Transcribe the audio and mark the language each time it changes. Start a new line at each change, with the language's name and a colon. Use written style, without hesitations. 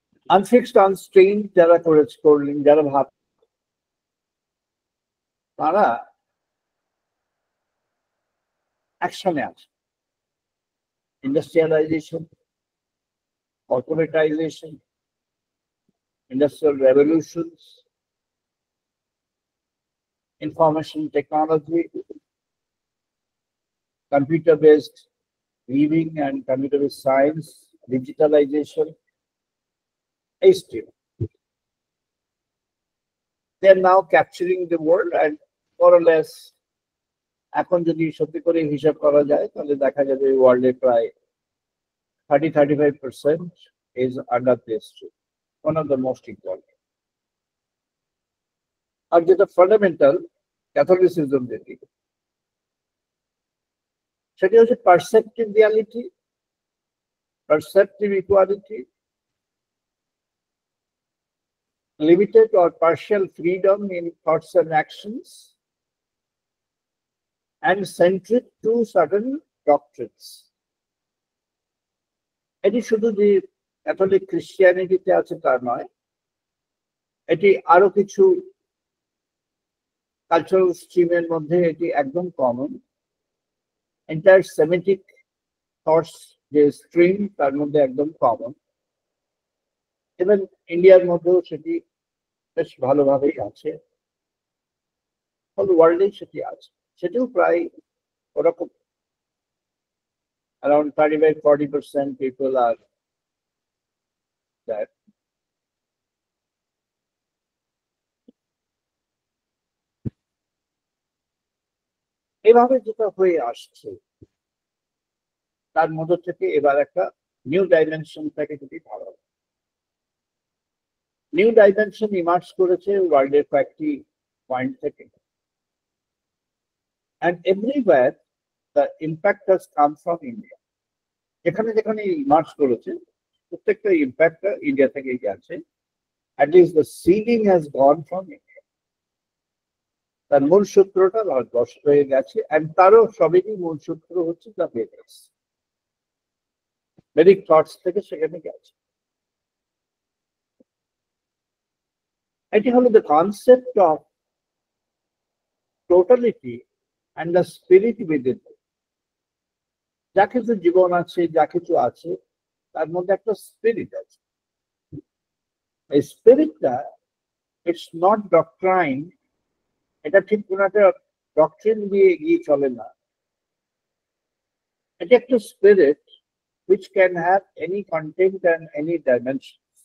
Bangla: আনফিক্সড, আনস্ট্রেইনড যারা করলেন, যারা ভাব, তারা অ্যাকশনে আছে।
English: Industrialisation, corporatisation, industrial revolutions, information technology, computer-based weaving and computer-based science, digitalization, HTML. They are now capturing the world, and more or less
Bangla: এখন যদি সত্যি করে হিসাব করা যায় তাহলে দেখা যাবে ওয়ার্ল্ডে প্রায়
English: 30-35% is under this tree. One of the most important.
Bangla: আর যেটা ফান্ডামেন্টাল ক্যাথলিসিজম যেটি, সেটি হচ্ছে
English: Perceptive reality, perceptive equality, limited or partial freedom in thoughts and actions, and centric to certain doctrines.
Bangla: এটি শুধু যে ক্যাথলিক ক্রিশ্চিয়ানিটিতে আছে তা নয়, এটি আরো কিছু কালচারাল স্ট্রিমের মধ্যে এটি একদম কমন। এন্টায়ার সেমিটিক থটস যে স্ট্রিম তার মধ্যে একদম কমন। ইভেন ইন্ডিয়ার মধ্যেও সেটি বেশ ভালোভাবেই আছে, হল ওয়ার্ল্ডেই সেটি আছে। সেটিও প্রায় ওরকম
English: around 35-40% people are that.
Bangla: এভাবে যেটা হয়ে আসছে তার মধ্যে থেকে এবার একটা নিউ ডাইমেনশন থেকে যদি ভাবা, নিউ ডাইমেনশন ইমার্জ করেছে ওয়ার্ল্ডের কয়েকটি পয়েন্ট থেকে,
English: and everywhere the impact has come from India.
Bangla: যেখানে যেখানে ইমার্জ করেছে প্রত্যেকটা ইম্প্যাক্টটা ইন্ডিয়া থেকে গেছে।
English: at least the seeding has gone from India.
Bangla: তার মূল সূত্রটা ভারতবর্ষ হয়ে গেছে, and তারও সবেরই মূল সূত্র হচ্ছে দ্য বেদাস, ভেদিক থটস থেকে সেখানে গেছে। এটি হলো
English: The concept of totality and the spirit within.
Bangla: যা কিছু জীবন আছে, যা কিছু আছে, তার মধ্যে একটা স্পিরিট আছে। এই স্পিরিটটা
English: it's not doctrine,
Bangla: এটা ঠিক কোন একটা ডক্ট্রিন দিয়ে এগিয়ে চলে না। এটা একটা spirit
English: which can have any content and any dimension.